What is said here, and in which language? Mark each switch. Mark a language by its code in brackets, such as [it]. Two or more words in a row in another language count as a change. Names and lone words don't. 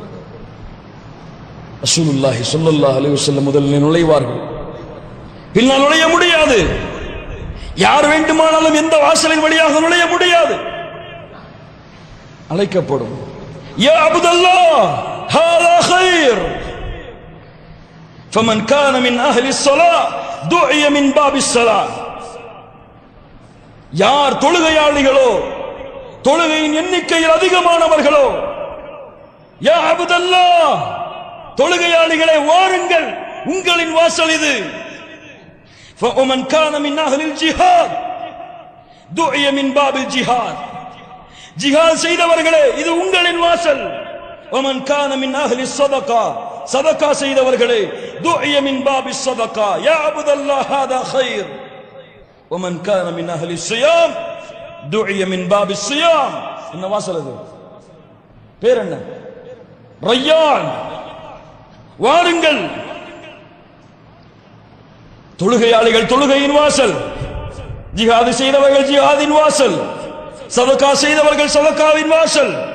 [ar] رسول الله صلى الله عليه وسلم [ta] முதலில் நுழைவார்கள், பின்னால் நுழைய முடியாது. யார் வேண்டுமானாலும் எந்த வாசலின் வழியாக நுழைய முடியாது. [ar] அழைக்கப்படும். يا عبد الله هذا خير فمن كان من اهل الصلاه دعي من باب الصلاه. [ta] யார் தொழுகையாளிகளோ, தொழுகையின் எண்ணிக்கையில் அதிகமானவர்களோ, [ar] يا عبد الله, [ta] தொழுகையாளிகளே வாருங்கள், உங்களின் வாசல் இது. [ar] فمن كان من اهل الجهاد دعي من باب الجهاد. [ta] ஜிஹாத் செய்தவர்களே, இது உங்களின் வாசல். [ar] ومن كان من اهل الصدقه, [ta] சதகா செய்தவர்களே, [ar] دعي من باب صدقة. يا عبد الله هذا خير. ومن كان من اهل الصيام دعي من باب الصيام. [ta] என்ன வாசல் அது? பேர் என்ன? ரய்யான். வாருங்கள், தொழுகையாளிகள் தொழுகையின் வாசல், ஜிஹாது செய்தவர்கள் ஜிஹாதின் வாசல், சதகா செய்தவர்கள் சதகாவின் வாசல்.